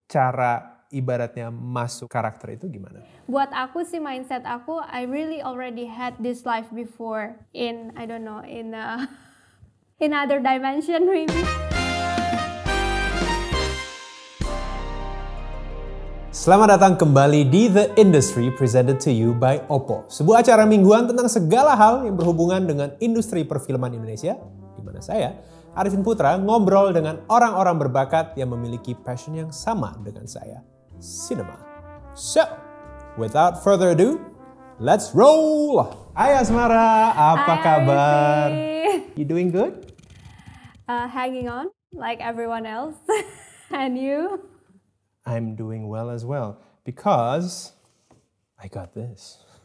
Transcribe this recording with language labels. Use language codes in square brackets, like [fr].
[id] cara ibaratnya masuk karakter itu gimana? Buat aku sih mindset aku, [en] I really already had this life before in, I don't know, in in other dimension maybe. [id] Selamat datang kembali di The Industry [en] presented to you by [id] Oppo. Sebuah acara mingguan tentang segala hal yang berhubungan dengan industri perfilman Indonesia, di mana saya, Arifin Putra, ngobrol dengan orang-orang berbakat yang memiliki passion yang sama dengan saya, cinema. [en] So, without further ado, let's roll! [id] Hai Asmara, apa kabar? [en] You doing good? Hanging on like everyone else. And you? I'm doing well as well because I got this.